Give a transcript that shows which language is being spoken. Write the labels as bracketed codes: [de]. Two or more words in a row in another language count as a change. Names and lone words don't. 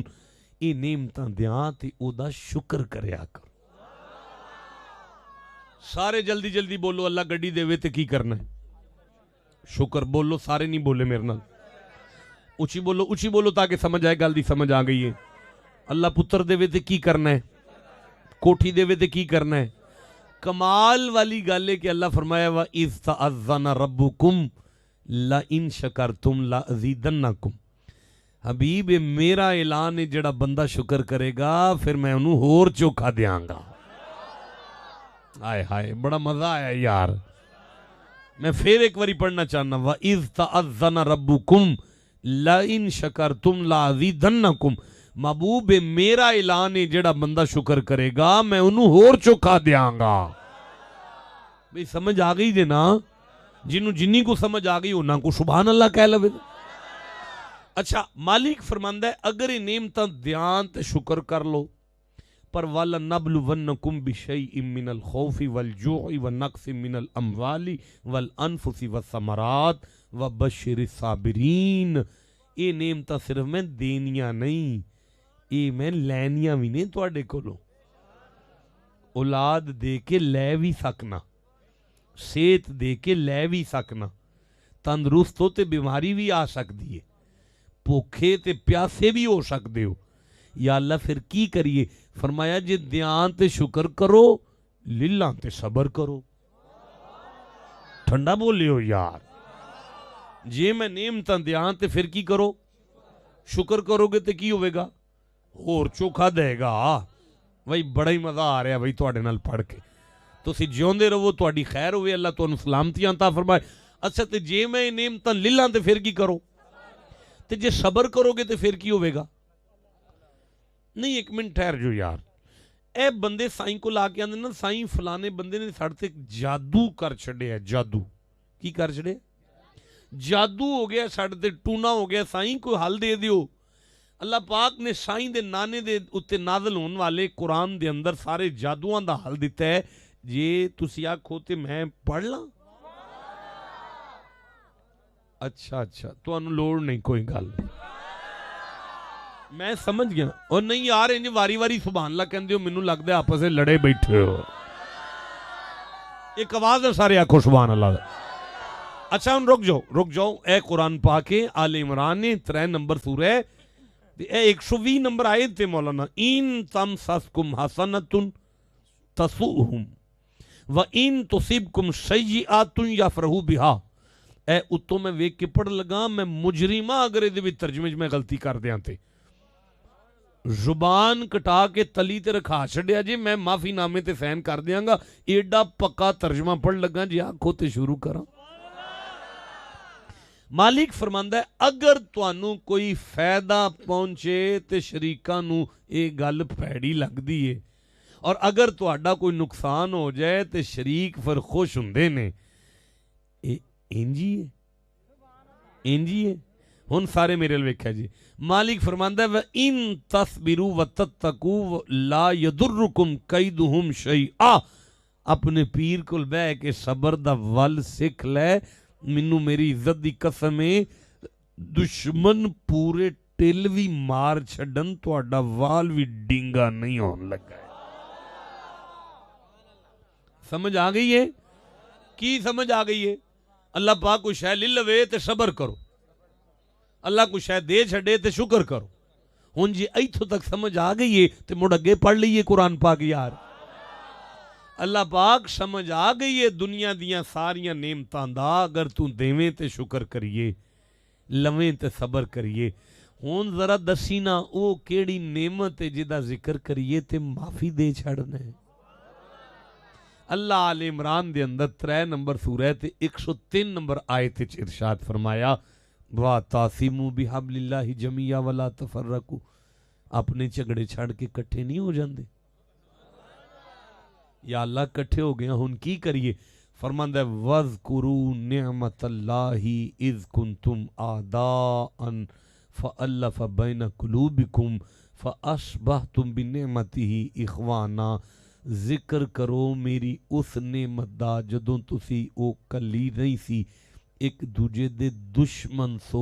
[pa] اے نعمتاں دیاں تے او دا شکر کریا کرو. سارے جلدی جلدی بولو اللہ گڈی دے وے تے کی کرنا ہے؟ شکر. بولو سارے نہیں بولے میرے نال. اچھی بولو تاکہ سمجھ آئے گل دی سمجھ آ گئی ہے. اللہ پتر دے وے تے کی کرنا ہے؟ کوٹھی دے وے تے کی کرنا ہے؟ کمال والی گل ہے کہ اللہ فرمایا [ar] وَإِذْ تَأَذَّنَ رَبُّكُمْ لَإِن شَكَرْتُمْ لَأَزِيدَنَّكُمْ. [pa] حبیب میرا اعلان ہے جڑا بندہ شکر کرے گا پھر میں انہوں ہور چوکھا دیاں گا. آئے ہائے بڑا مزہ آیا یار. میں پھر ایک باری پڑھنا چاہنا [ar] وَإِذْ تَأَذَّنَ رَبُّكُمْ لَإِن شَكَرْتُمْ لَأَزِيدَنَّكُمْ. [pa] محبوب میرا اعلان ہے جڑا بندہ شکر کرے گا میں انہوں ہور چوکھا دیاں گا. بھئی سمجھ آ گئی جے نا؟ جنہوں جنی کو سمجھ آ گئی انہاں کو [ar] سبحان اللہ [pa] کہہ لوے. اچھا مالک فرماندا ہے اگر یہ نعمتاں دیاں تے شکر کر لو پر [ar] وَلَنَبْلُوَنَّكُمْ بِشَيْءٍ مِّنَ الْخَوْفِ وَالْجُوعِ وَالنَّقْصِ مِّنَ الْأَمْوَالِ وَالْأَنفُسِ وَالثَّمَرَاتِ وَبَشِّرِ الصَّابِرِينَ. [pa] یہ نعمتاں صرف میں دینیاں نہیں یہ میں لینیاں بھی نہیں. تواڈے کولوں اولاد دے کے لے بھی سکنا, صحت دے کے لے بھی سکنا, تندرست ہو تے بیماری بھی آ سکتی ہے, بھوکھے تے پیاسے بھی ہو سکتے ہو. یا اللہ پھر کی کریے؟ فرمایا جے دیاں تے شکر کرو للہ تے صبر کرو. ٹھنڈا بولے ہو یار. جے میں نعمتاں دیاں تے پھر کی کرو؟ شکر کرو گے تے کی ہوئے گا؟ اور چوکھا دے گا. بھائی بڑا ہی مزہ آ رہا ہے بھائی تواڈے نال پڑھ کے. تسی جیوندے رہو تواڈی خیر ہوئے اللہ تانوں سلامتیاں عطا فرمائے. اچھا تے جے میں نعمتاں للہ تے پھر کی کرو؟ تے جے صبر کرو گے تے پھر کی ہوئے گا؟ نہیں ایک منٹ ٹھہر جو یار. اے بندے سائیں کو لا کے آندے نا سائیں فلانے بندے نے ساڈے تے جادو کر چھڑے ہے. جادو کی کر چھڑے؟ جادو ہو گیا ساڈے تے ٹونا ہو گیا سائیں کوئی حل دے دیو. اللہ پاک نے سائیں دے نانے دے اتے نازل ہون والے قرآن دے اندر سارے جادوؤں دا حل دیتا ہے. جے تسی آکھو تے میں پڑھ لاں. اچھا تانوں لوڑ نہیں کوئی گل میں سمجھ گیا. اور نہیں یار انج واری واری [ar] سبحان اللہ [pa] کہندے ہو مینوں لگدا ہے آپس وچ لڑے بیٹھے ہو. ایک آواز ہے سارے آکھو [ar] سبحان اللہ. [pa] اچھا ہن رک جاؤ اے قرآن پاک آل عمران 3 نمبر سورہ اے 120 نمبر آیت تے مولانا [ar] ان تمسسکم حسنۃ تسؤہم وان تصبکم سیئۃ یفرحوا بہا. [pa] اے اتوں میں ویکھ کے پڑھ لگا میں مجرمہ اگر یہ بھی ترجمے میں غلطی کر دیاں تے زبان کٹا کے تلی تے رکھا چھڑیا جی میں معافی نامے تے سائن کر دیاں گا. ایڈا پکا ترجمہ پڑھ لگا جی آنکھوں تے شروع کراں. مالک فرماندا ہے اگر تانوں کوئی فائدہ پہنچے تے شریکاں نوں اے گل پیڑی لگ دی ہے اور اگر تہاڈا کوئی نقصان ہو جائے تے شریک پھر خوش ہوندے نے. انجی ہے ہن سارے میرے ال ویکھیا جی. مالک فرماندا ہے [ar] وَإِن تَصْبِرُوا وَتَتَّقُوا لَا يَضُرُّكُمْ كَيْدُهُمْ شَيْئًا. [pa] اپنے پیر کول بہ کے صبر دا ول سکھ لے. مینوں میری عزت دی قسم ہے دشمن پورے ٹل وی مار چھڈن تہاڈا وال وی ڈینگا نہیں ہون لگا ہے. سمجھ آ گئی ہے کی سمجھ آ گئی ہے. اللہ پاک کو شے لے لوے تے صبر کرو. اللہ کو شے دے چھڑے تے شکر کرو. ہن جی ایتھوں تک سمجھ آ گئی ہے تے مڑ اگے پڑھ لئیے قرآن پاک یار. اللہ پاک سمجھ آ گئی ہے دنیا دیاں ساریاں نعمتاں دا اگر تو دیویں تے شکر کریے لویں تے صبر کریے. ہن ذرا دسی نا او کیڑی نعمت ہے جدا ذکر کریے تے معافی دے چھڑنا ہے. اللہ آل عمران دے اندر 3 نمبر سورہ تے 103 نمبر آیت وچ ارشاد فرمایا [ar] وَاعْتَصِمُوا بِحَبْلِ اللَّهِ جَمِيعًا وَلَا تَفَرَّقُوا. [pa] اپنے جھگڑے چھڑ کے کٹھے نہیں ہو جاندے. یا اللہ کٹھے ہو گیا ہن کی کریے. فرماندا ہے [ar] وَاذْكُرُوا نِعْمَةَ اللَّهِ إِذْ كُنْتُمْ أَعْدَاءً فَأَلَّفَ بَيْنَ قُلُوبِكُمْ فَأَصْبَحْتُمْ بِنِعْمَتِهِ إِخْوَانًا. [pa] ذکر کرو میری اس نعمت دا جدوں تسی او کلی نہیں سی ایک دوجے دے دشمن سو.